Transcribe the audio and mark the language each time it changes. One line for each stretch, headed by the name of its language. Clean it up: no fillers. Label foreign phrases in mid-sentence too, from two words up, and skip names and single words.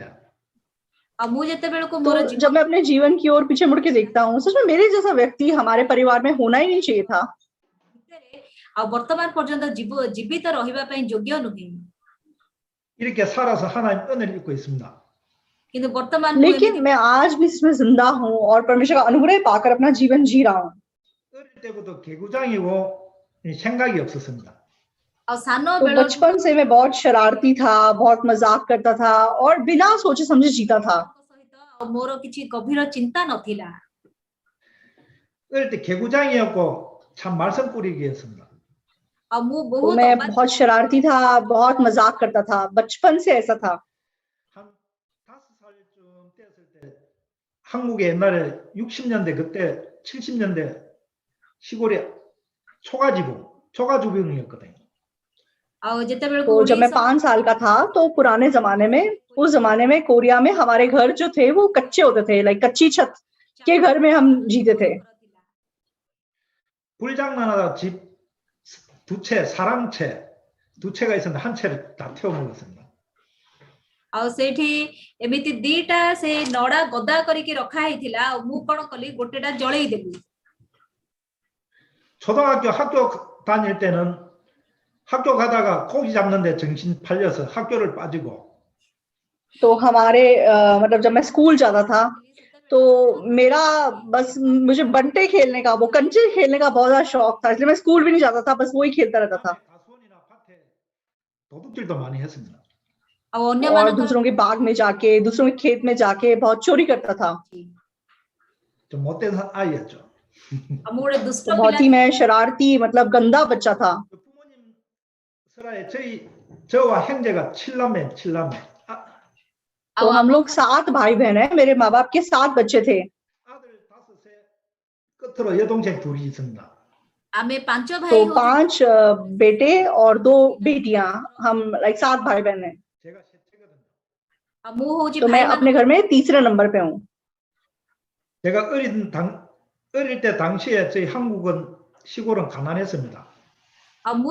Odia: ଆଉ ମୁଁ ଯେତେବେଳକୁ ମୋର
Hindi: तो जब मैं अपने जीवन की ओर पीछे मुड़ के देखता हूँ, सच में मेरे जैसा व्यक्ति हमारे परिवार में होना ही नहीं चाहिए था।
Odia: ଭିତରେ ଆଉ ବର୍ତ୍ତମାନ ପର୍ଯ୍ୟନ୍ତ ଜୀବିତ ରହିବା ପାଇଁ ଯୋଗ୍ୟ ନୁହେଁ।
Korean: 이렇게 살아서 하나님 은혜를 입고 있습니다.
Odia: କିନ୍ତୁ ବର୍ତ୍ତମାନ ମୁଁ
Hindi: लेकिन
Odia: ଏମିତି
Hindi: मैं आज भी इसमें जिंदा हूँ और परमेश्वर का अनुग्रह पाकर अपना जीवन जी रहा हूँ।
Korean: 어릴 때부터 개구장이고 생각이 없었습니다.
Odia: ଆଉ ସାନ
Hindi: तो
Odia: ବେଳ
Hindi: बचपन से मैं बहुत शरारती था, बहुत मजाक करता था और बिना सोचे समझे जीता था।
Odia: ସହିତ ଆଉ ମୋର କିଛି ଗଭୀର ଚିନ୍ତା ନଥିଲା।
Korean: 어릴 때 개구장이었고 참 말썽 꾸리기였습니다.
Odia: ଆଉ ମୁଁ
Hindi: तो
Odia: ବହୁତ
Hindi: मैं
Odia: ଅବାଧ୍ୟ
Hindi: बहुत शरारती था, बहुत मजाक करता था, बचपन से ऐसा था।
Korean: 한 5살쯤 되었을 때 한국에 옛날에 60년대 그때 70년대 시골에 초가주병이었거든요.
Odia: ଆଉ ଯେତେବେଳକୁ
Hindi: तो जब मैं 1900 5 साल का था तो पुराने जमाने में, उस जमाने में कोरिया में हमारे घर जो थे वो कच्चे होते थे, लाइक कच्ची छत के घर में हम जीते थे।
Korean: 불장난하다 집 두 채, 사랑채 두 채가 있었는데 한 채를 다 태워 먹었습니다.
Odia: ଆଉ ସେଇଠି ଏମିତି ଦିଟା ସେ ନଡା ଗଦା କରିକି ରଖା ହେଇଥିଲା ଆଉ ମୁଁ କଣ କଲି ଗୋଟେଟା ଜଳେଇ ଦେଲି।
Korean: 초등학교 학교 다닐 때는 학교 가다가 고기 잡는데 정신 팔려서 학교를 빠지고
Hindi: तो हमारे मतलब जब मैं स्कूल जाता था तो मेरा बस मुझे बंटे खेलने का, वो कंचे खेलने का बहुत ज्यादा शौक था, इसलिए मैं स्कूल भी नहीं जाता था, बस वही खेलता रहता था।
Korean: 가수원이나 밭에 도둑질도 많이 했습니다.
Odia: ଆଉ
Hindi: और
Odia: ଅନ୍ୟମାନଙ୍କର
Hindi: दूसरों के बाग में जाके, दूसरों के खेत में जाके बहुत चोरी करता था।
Korean: 좀 못된 아이였죠.
Odia: ଆଉ ମୁଁ ଗୋଟେ ଦୁଷ୍ଟ
Hindi: तो
Odia: ପିଲା
Hindi: बहुत ही मैं शरारती मतलब गंदा बच्चा था।
Korean: 부모님 설아에 저와 형제가 7남매.
Hindi: तो
Odia: ଆଉ
Hindi: हम लोग 7 भाई बहन हैं, मेरे माँ बाप के 7 बच्चे थे।
Korean: 아들 5에 끝으로 여동생 둘이 있습니다.
Odia: ଆମେ ପାଞ୍ଚ ଭାଇ
Hindi: तो
Odia: ହଉଛୁ
Hindi: 5 बेटे और 2 बेटियां, हम लाइक 7 भाई बहन हैं।
Korean: 제가 셋째거든요.
Odia: ଆଉ ମୁଁ ହଉଛି
Hindi: तो मैं
Odia: ଭାଇ
Hindi: अपने घर में तीसरे नंबर पे हूँ।
Korean: 제가 어릴 때 당시에 저희 한국은 시골은 가난했습니다.
Odia: ଆଉ ମୁଁ